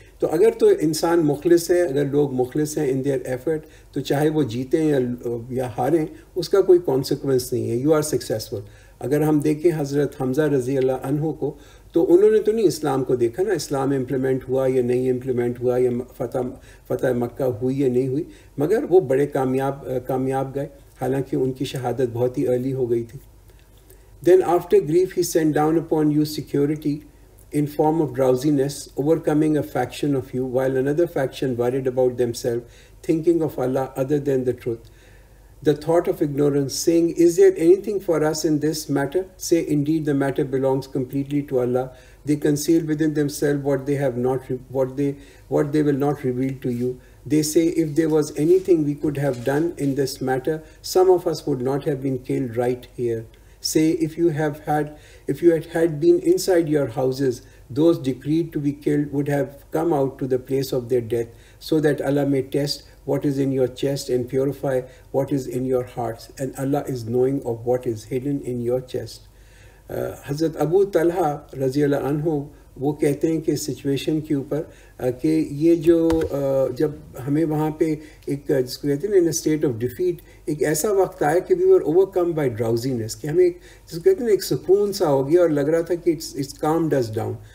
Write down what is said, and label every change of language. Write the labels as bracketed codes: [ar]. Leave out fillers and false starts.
[ur] تو اگر تو انسان مخلص ہے، اگر لوگ مخلص ہیں [en] in their effort, [ur] تو چاہے وہ جیتیں یا ہاریں، اس کا کوئی کانسیکوینس نہیں ہے. [en] You are successful. [ur] اگر ہم دیکھیں حضرت حمزہ رضی اللہ عنہ کو، تو انہوں نے تو نہیں اسلام کو دیکھا نا، اسلام امپلیمنٹ ہوا یا نہیں امپلیمنٹ ہوا، یا فتح مکہ ہوئی یا نہیں ہوئی، مگر وہ بڑے کامیاب گئے، حالانکہ ان کی شہادت بہت ہی ارلی ہو گئی تھی. [en] Then after grief he sent down upon you security in form of drowsiness, overcoming a faction of you, while another faction worried about themselves, thinking of Allah other than the truth. The thought of ignorance, saying, is there anything for us in this matter? Say, indeed, the matter belongs completely to Allah. They conceal within themselves what they will not reveal to you. They say, if there was anything we could have done in this matter, some of us would not have been killed right here. Say, if you had been inside your houses, those decreed to be killed would have come out to the place of their death, so that Allah may test what is in your chest and purify what is in your hearts, and Allah is knowing of what is hidden in your chest. [ur] حضرت ابو طلحہ رضی اللہ عنہ وہ کہتے ہیں کہ situation کے اوپر کہ یہ جو جب ہمیں وہاں پہ ایک جس کو کہتے ہیں [en] in state of defeat, [ur] ایک ایسا وقت آیا کہ [en] we were overcome by drowsiness, [ur] کہ ہمیں جس کو کہتے ہیں ایک سکون سا ہو گیا اور لگ رہا تھا کہ [en] It's calm does down.